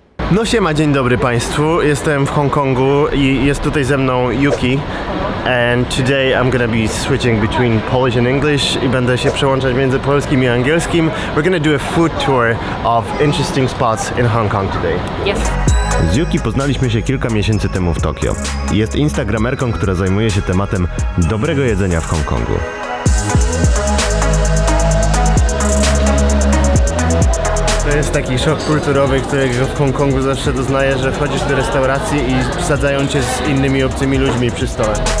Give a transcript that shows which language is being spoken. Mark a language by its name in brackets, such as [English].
[Polish] No siema, dzień dobry Państwu. Jestem w Hongkongu i jest tutaj ze mną Yuki. [English] And today I'm gonna be switching between Polish and English [Polish] i będę się przełączać między polskim i angielskim. [English] We're gonna do a food tour of interesting spots in Hong Kong today. Yes. [Polish] Z Yuki poznaliśmy się kilka miesięcy temu w Tokio. Jest instagramerką, która zajmuje się tematem dobrego jedzenia w Hongkongu. To jest taki szok kulturowy, którego w Hongkongu zawsze doznaję, że wchodzisz do restauracji i wsadzają cię z innymi obcymi ludźmi przy stole.